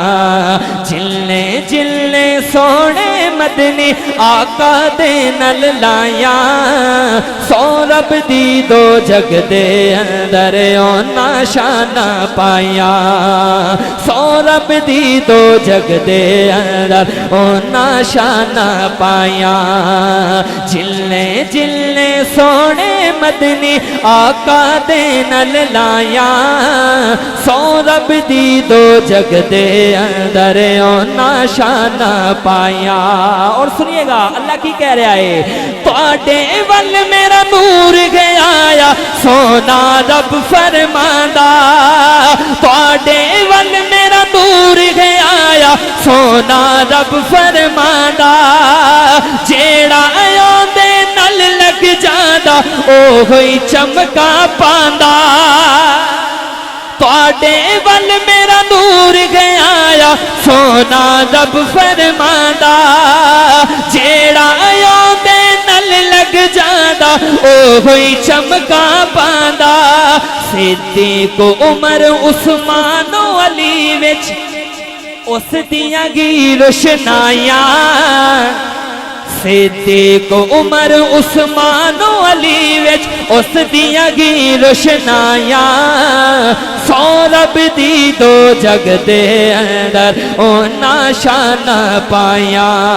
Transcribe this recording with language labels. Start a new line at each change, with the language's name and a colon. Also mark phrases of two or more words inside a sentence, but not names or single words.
Punjabi: جننے سونے مدنی آقا دے نل لائیاں سو رب دی دو جگ دے اندر اونا شانہ پائیاں سو رب دی دو جگ دے اندر اونا شانہ پائیاں. جلنے سونے مدنی آقا دے نل لائیاں سو رب دی دو جگ دے اندر اونا شانہ پائیاں.
Urdu: اور سنیے گا اللہ کی کہہ رہا ہے
Punjabi: تواڈے ول میرا نور گیا آیا سونا رب فرماندا تواڈے ول میرا نور گیا آیا سونا رب فرماندا جیڑا آندے نل لگ جاندا اوہی چمکا پاندا تواڈے ول میرا نور گیا آیا سونا رب فرماندا جیڑا آندے نل لگ جاندا اوہی چمکا پاندا. صدیق عمر عثمان و علی وچ اس دیاں گی روشنائیاں صدیق عمر عثمان و علی وچ اس دیاں گی روشنائیاں سو رب دی دو جگ دے اندر اونا شانہ پائیاں.